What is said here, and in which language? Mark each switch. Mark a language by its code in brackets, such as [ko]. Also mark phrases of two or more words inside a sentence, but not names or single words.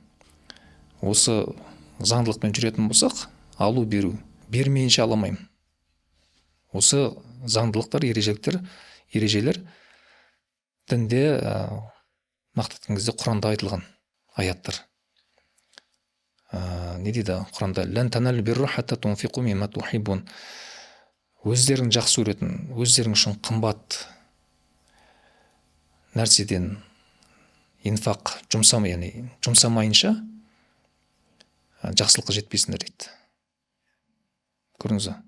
[kk] Осы заңдылықпен жүретін болсақ, алу беру, бермейінше аламаймын. Осы заңдылықтар, ережелер дінде нақты айтқан кезде Құранда айтылған аяттар. Не дейді Құранда? [ar] لن تنالوا البر حتى تنفقوا مما تحبون. [kk] Өздерің жақсы көретін, өздерің үшін қымбат нәрседен инфақ жұмсамайынша жақсылыққа жетпейсіңдер дейді. Көрдіңіз бе?